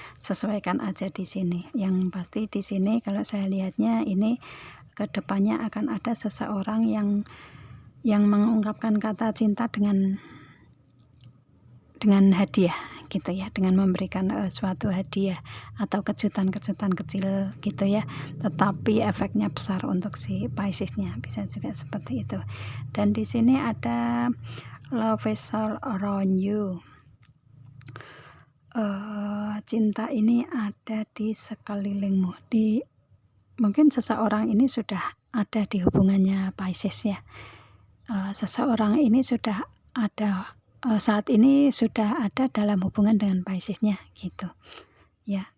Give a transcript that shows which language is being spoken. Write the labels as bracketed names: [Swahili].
[Indonesian] Sesuaikan aja di sini. Yang pasti di sini kalau saya lihatnya ini ke depannya akan ada seseorang yang mengungkapkan kata cinta dengan hadiah gitu ya, dengan memberikan suatu hadiah atau kejutan-kejutan kecil gitu ya, tetapi efeknya besar untuk si Piscesnya, bisa juga seperti itu. Dan di sini ada [English] love is all around you. [Indonesian] Cinta ini ada di sekelilingmu. Mungkin seseorang ini sudah ada di hubungannya Pisces ya. Seseorang ini sudah ada, saat ini sudah ada dalam hubungan dengan Piscesnya gitu ya.